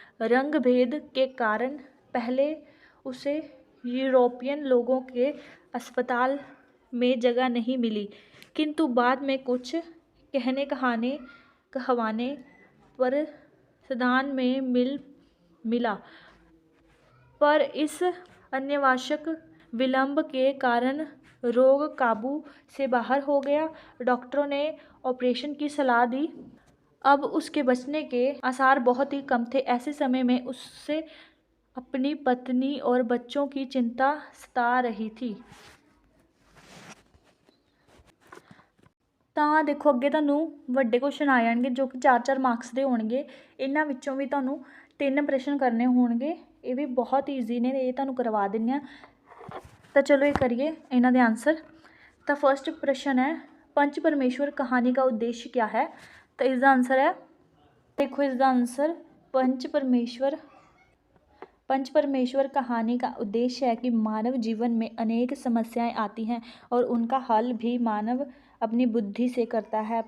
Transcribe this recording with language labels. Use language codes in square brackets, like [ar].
[hi] रंग भेद के कारण पहले उसे यूरोपियन लोगों के अस्पताल में जगह नहीं मिली, किंतु बाद में कुछ कहवाने पर सदान में मिला, पर इस अनावश्यक विलंब के कारण रोग काबू से बाहर हो गया। डॉक्टरों ने ऑपरेशन की सलाह दी, अब उसके बचने के आसार बहुत ही कम थे। ऐसे समय में उससे अपनी पत्नी और बच्चों की चिंता सता रही थी। [pa] ਤਾਂ ਦੇਖੋ ਅੱਗੇ ਤੁਹਾਨੂੰ ਵੱਡੇ ਕੁਐਸਚਨ ਆ ਜਾਣਗੇ ਜੋ ਕਿ 4-4 ਮਾਰਕਸ ਦੇ ਹੋਣਗੇ। ਇਹਨਾਂ ਵਿੱਚੋਂ ਵੀ ਤੁਹਾਨੂੰ 3 ਪ੍ਰਸ਼ਨ ਕਰਨੇ ਹੋਣਗੇ। ਇਹ ਵੀ ਬਹੁਤ ਈਜ਼ੀ ਨੇ, ਇਹ ਤੁਹਾਨੂੰ ਕਰਵਾ ਦਿੰਦੇ ਹਾਂ। ਤਾਂ ਚਲੋ ਇਹ ਕਰੀਏ ਇਹਨਾਂ ਦੇ ਆਂਸਰ। ਤਾਂ ਫਸਟ ਪ੍ਰਸ਼ਨ ਹੈ, [hi] पंच परमेश्वर कहानी का उद्देश्य क्या है। तो इसका आंसर है, देखो इसका आंसर पंच परमेश्वर कहानी का उद्देश्य है कि मानव जीवन में अनेक समस्याएं आती हैं और उनका हल भी मानव अपनी बुद्धि से करता है।